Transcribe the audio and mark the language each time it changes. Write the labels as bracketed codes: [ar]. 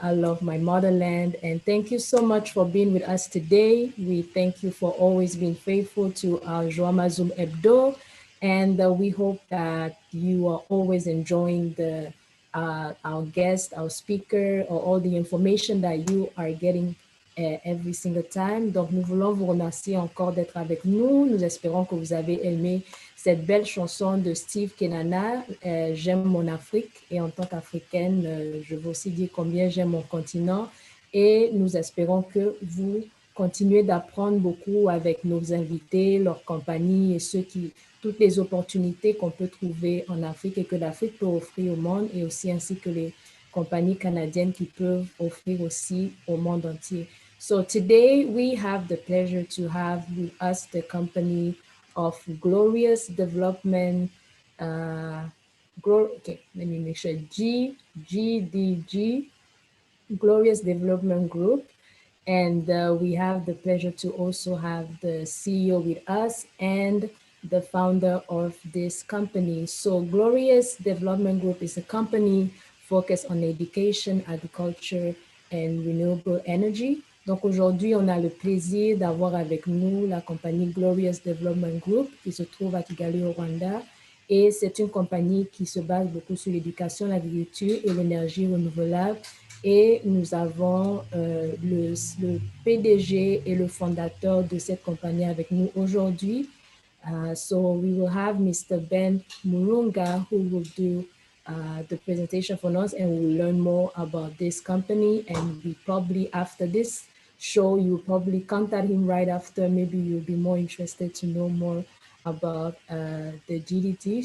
[en] I love my motherland. And thank you so much for being with us today. We thank you for always being faithful to our Joama Zoom HEBDO. And we hope that you are always enjoying our guest, our speaker, or all the information that you are getting every single time. [fr] Donc, nous voulons vous remercier encore d'être avec nous. Nous espérons que vous avez aimé cette belle chanson de Steve Kenana, J'aime mon Afrique. Et en tant qu'Africaine, je veux aussi dire combien j'aime mon continent. Et nous espérons que vous continuez d'apprendre beaucoup avec nos invités, leur compagnie et toutes les opportunités qu'on peut trouver en Afrique et que l'Afrique peut offrir au monde, et aussi ainsi que les compagnies canadiennes qui peuvent offrir aussi au monde entier. [en] So today we have the pleasure to have with us the company of Glorious Development, okay, let me make sure, GDG, Glorious Development Group. And we have the pleasure to also have the CEO with us and the founder of this company. So Glorious Development Group is a company focused on education, agriculture, and renewable energy. [fr] Donc aujourd'hui, on a le plaisir d'avoir avec nous la compagnie Glorious Development Group qui se trouve à Kigali au Rwanda. Et c'est une compagnie qui se base beaucoup sur l'éducation, l'agriculture et l'énergie renouvelable. Et nous avons le PDG et le fondateur de cette compagnie avec nous aujourd'hui. [en] So we will have Mr. Ben MURUNGA who will do the presentation for us, and we'll learn more about this company. And we probably, after this show, you'll probably contact him right after. Maybe you'll be more interested to know more about the GDT.